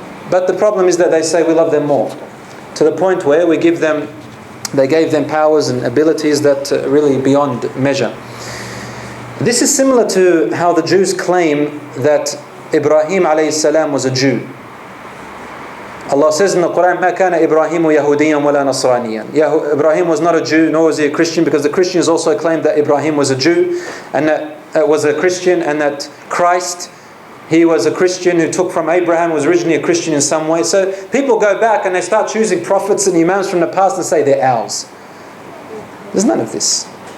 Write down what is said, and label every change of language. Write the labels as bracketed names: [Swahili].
[English] But the problem is that they say we love them more, to the point where they gave them powers and abilities that are really beyond measure. This is similar to how the Jews claim that Ibrahim alayhi salam was a Jew. Allah says in the Quran, [Arabic] مَا كَانَ إِبْرَاهِيمُ يَهُودِيًّا وَلَا نَصْرَانِيًّا. [English] Ibrahim was not a Jew, nor was he a Christian, because the Christians also claimed that Ibrahim was a Jew, and that was a Christian, and that Christ, he was a Christian who took from Abraham, was originally a Christian in some way. So people go back and they start choosing prophets and Imams from the past and say they're ours. There's none of this.